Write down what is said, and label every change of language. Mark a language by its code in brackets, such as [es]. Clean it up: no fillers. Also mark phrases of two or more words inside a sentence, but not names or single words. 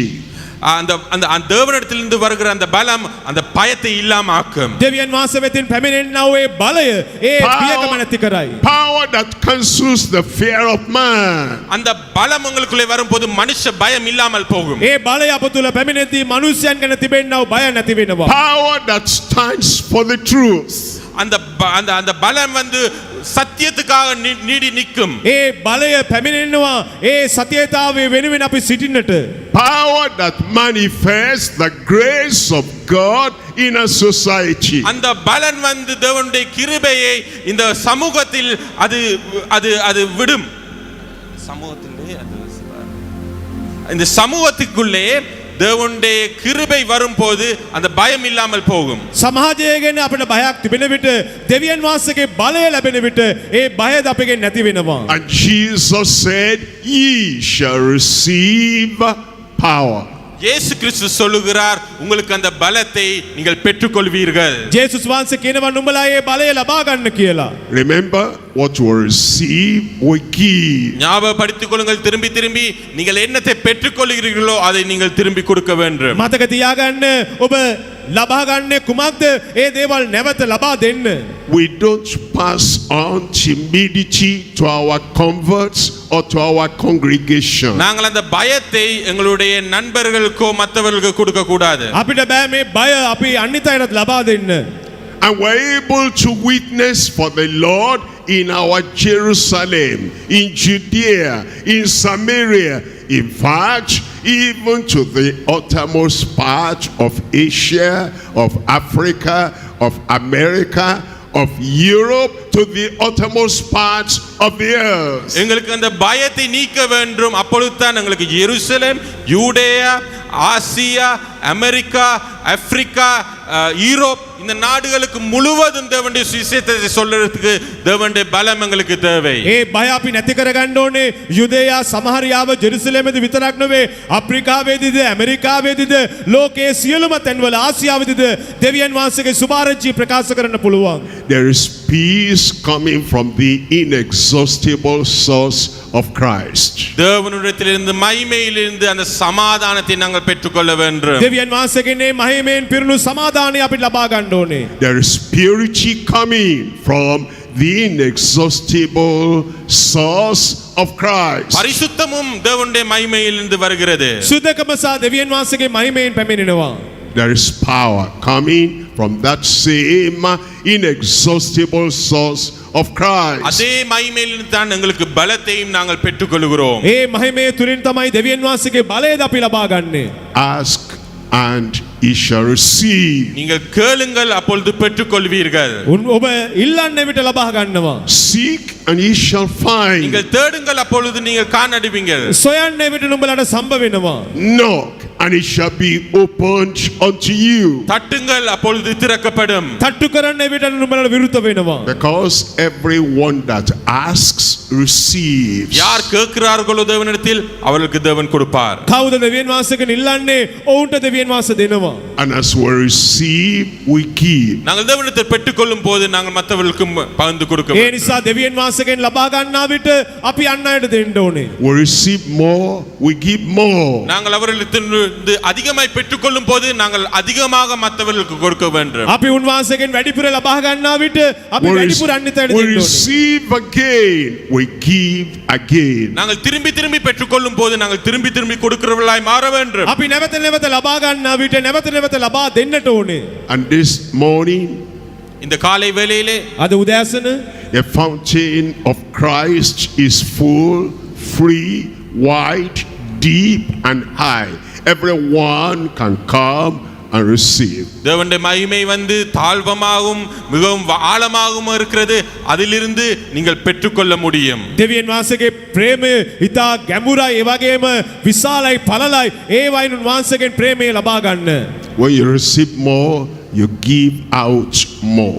[ta] அந்த தேவனிடத்திலிருந்து வருகிற அந்த பலம் அந்த பயத்தை இல்லாம ஆக்கும். [si] දෙවියන් වහන්සේ වෙතින් පැමිණෙනා වූ ඒ බලය ඒ බියකම නැති කරයි. [en] Power that cancels the fear of man. [ta] அந்த பலம் உங்களுக்குள்ளே வரும்போது மனுஷ பயம் இல்லாமல் போகும். [si] ඒ බලය අප තුල පැමිණෙද්දී මිනිස්යන් ගැන තිබෙනා වූ බය නැති වෙනවා. [en] Power that stands for the truth. [ta] அந்த பலம் வந்து சத்தியத்துக்காக நீடி நிற்கும். [si] ඒ බලය පැමිණෙනවා ඒ සත්‍යතාවයේ වෙනුවෙන් අපි සිටින්නට. [en] Power that manifests the grace of God in a society. [ta] அந்த பலன் வந்து தேவனுடைய கிருபையை இந்த சமூகத்தில் அது விடும். இந்த சமூகத்துக்குள்ளே தேவனுடைய கிருபை வரும்போது அந்த பயம் இல்லாமல் போகும். [si] සමාජය ගැන අපිට බයක් තිබෙන විට දෙවියන් වහන්සේගේ බලය ලැබෙන විට ඒ බයද අපගෙන් නැති වෙනවා. [en] And Jesus said, ye shall receive power. [ta] இயேசு கிறிஸ்து சொல்லுகிறார், உங்களுக்கு அந்த பலத்தை நீங்கள் பெற்றுக்கொள்வீர்கள். [si] ජේසුස් වහන්සේ කියනවා නුඹලා ඒ බලය ලබා ගන්න කියලා. [en] Remember, what you receive, we give. [ta] ஞாபகப்படுத்திக் கொள்ளுங்கள், திரும்பி திரும்பி நீங்கள் என்னத்தை பெற்றுக்கொள்கிறீர்களோ அதை நீங்கள் திரும்பி கொடுக்க வேண்டும். [si] මතක තියාගන්න ඔබ ලබා ගන්නේ කුමක්ද? ඒ දේවල් නැවත ලබා දෙන්න. [en] We don't pass on timidity to our converts or to our congregation. [ta] நாங்கள் அந்த பயத்தை எங்களுடைய நண்பர்களுக்கோ மற்றவர்களுக்கு கொடுக்க கூடாது. [si] අපිට බෑ මේ බය අපි අනිත් අයටත් ලබා දෙන්න. [en] And we're able to witness for the Lord in our Jerusalem, in Judea, in Samaria, in fact, even to the uttermost part of Asia, of Africa, of America, of Europe, to the uttermost parts of the earth. [ta] எங்களுக்கு அந்த பயத்தை நீக்க வேண்டும். அப்பொழுதுதான் எங்களுக்கு எருசலேம், யூதேயா, ஆசியா, அமெரிக்கா, ஆப்பிரிக்கா, யூரோப் இந்த நாடுகளுக்கு முழுவதும் தேவனுடைய சுவிசேஷத்தை சொல்றதுக்கு தேவனுடைய பலம் எங்களுக்கு தேவை. [si] ඒ බය අපි නැති කරගන්න ඕනේ. යුදේයා සමහරියාව ජෙරුසලමේදී විතරක් නෙවෙයි අප්‍රිකාවේදීද ඇමරිකාවේදීද ලෝකයේ සියලුම තැන්වල ආසියාවේදීද දෙවියන් වහන්සේගේ සුභාරංචිය ප්‍රකාශ කරන්න පුළුවන්. [en] There is peace coming from the inexhaustible source of Christ. [ta] தேவனிடத்திலிருந்து மகிமையிலிருந்து அந்த சமாதானத்தை நாங்கள் பெற்றுக்கொள்ள வேண்டும். [si] දෙවියන් වහන්සේගේ මේ මහිමෙන් පිරුණු සමාදානය අපි ලබා ගන්න ඕනේ. [en] There is purity coming from the inexhaustible source of Christ. [ta] பரிசுத்தமும் தேவனுடைய மகிமையிலிருந்து வருகிறது. [si] සුද්ධකම සහ දෙවියන් වහන්සේගේ මහිමෙන් පැමිණෙනවා. [en] There is power coming from that same inexhaustible source of Christ. [ta] அதே மகிமையிலிருந்து தான் எங்களுக்கு பலத்தையும் நாங்கள் பெற்றுக்கொள்கிறோம். [si] ඒ මහිමේ තුලින් තමයි දෙවියන් වහන්සේගේ බලයද අපි ලබා ගන්නෙ. [en] Ask and ye shall receive. [ta] நீங்கள் கேளுங்கள், அப்பொழுது பெற்றுக்கொள்வீர்கள். [si] ඔබ ඉල්ලන්නේ විට ලබා ගන්නවා. [en] Seek and ye shall find. [ta] நீங்கள் தேடுங்கள், அப்பொழுது நீங்கள் காணடுவீர்கள். [si] සොයන්නේ විට නුඹලට සම්බ වෙනවා. [en] Knock and it shall be opened unto you. [ta] தட்டுங்கள், அப்பொழுது திறக்கப்படும். [si] තට්ටු කරන්නේ විට නුඹලට විරුද්ධ වෙනවා. [en] Because everyone that asks receives. [ta] யார் கேட்கிறார்களோ தேவனிடத்தில் அவர்களுக்கு தேவன் கொடுப்பார். [si] කවුද දෙවියන් වහන්සේගෙන් ඉල්ලන්නේ? ඔවුන්ට දෙවියන් වහන්සේ දෙනවා. [en] And as we receive, we give. [ta] நாங்கள் தேவனிடத்தில் பெற்றுக்கொள்ளும் போது நாங்கள் மற்றவர்களுக்கு பகிர்ந்து கொடுக்க [si] ඒ [ta] வேண்டும். [si] නිසා දෙවියන් වහන්සේගෙන් ලබා ගන්නා විට අපි අන් අයට දෙන්න ඕනේ. [en] We receive more, we give more. [ta] நாங்கள் அவர்களிடத்திலிருந்து அதிகமாய் பெற்றுக்கொள்ளும் போது நாங்கள் அதிகமாக மற்றவர்களுக்கு கொடுக்க வேண்டும். [si] අපි උන්වහන්සේගෙන් වැඩිපුර ලබා ගන්නා විට අපි වැඩිපුර අනිත් අයට [en] We [si] දෙන්න ඕනේ. [en] receive again, we give again. [ta] நாங்கள் திரும்பி திரும்பி பெற்றுக்கொள்ளும் போது நாங்கள் திரும்பி திரும்பி கொடுக்கிறவர்களாய் மாற வேண்டும். [si] අපි නැවත නැවත ලබා ගන්නා විට නැවත නැවත ලබා දෙන්නට ඕනේ. [en] And this morning, [ta] இந்த காலை வேளையிலே [si] අද උදෑසන [en] a fountain of Christ is full, free, wide, deep, and high. Everyone can come and receive. [ta] தேவனுடைய மகிமை வந்து தாழ்வமாகவும் மிகவும் ஆழமாகவும் இருக்கிறது. அதிலிருந்து நீங்கள் பெற்றுக்கொள்ள முடியும். [si] දෙවියන් වහන්සේගේ ප්‍රේමය ඉතා ගැඹුරයි, ඒ වගේම විශාලයි, පළලයි. ඒ වයින් උන්වහන්සේගෙන් ප්‍රේමය ලබා ගන්න. [en] When you receive more, you give out more.